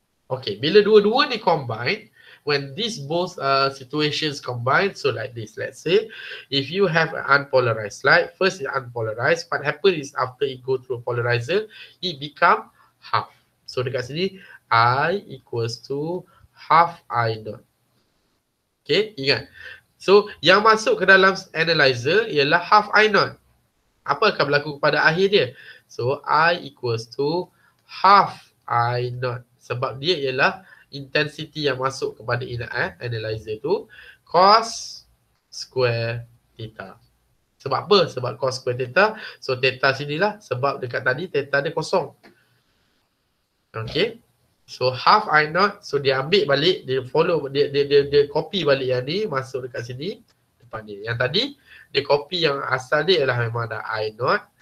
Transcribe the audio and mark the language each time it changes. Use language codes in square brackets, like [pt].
[en] Okay, [ms] bila dua-dua ni [en] combine, when these both situations combine, so like this, let's say, if you have an unpolarized light, first it's unpolarized, what happens is after it go through a polarizer, it become half. So [ms] dekat sini, [en] I equals to half I naught. [ms] Okay, ingat. So, yang masuk ke dalam analyzer ialah half I naught. Apa akan berlaku kepada akhir dia? [en] So, I equals to half I naught. [ms] Sebab dia ialah intensity yang masuk kepada analyzer tu cos square theta. Sebab apa? Sebab cos square theta. So, theta sinilah. Sebab dekat tadi theta dia kosong. Okay. So half I naught, so dia ambil balik, dia follow, dia copy balik yang ni, masuk dekat sini, depan dia. Yang tadi, dia copy yang asal dia ialah memang ada I naught.